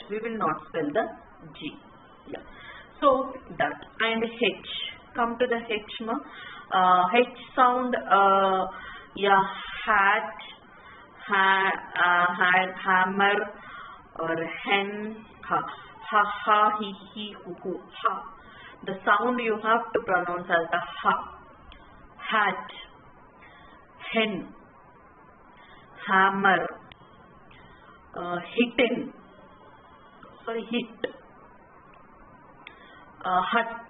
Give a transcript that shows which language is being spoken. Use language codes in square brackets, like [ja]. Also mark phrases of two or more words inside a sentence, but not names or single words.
[en] We will not spell the G. Yeah. So that and H. Come to the H, ma. H sound. Yeah, hat, hammer, or hen, ha, he, hu, ha. The sound you have to pronounce as the ha. Hat, hen, hammer, hit, hut.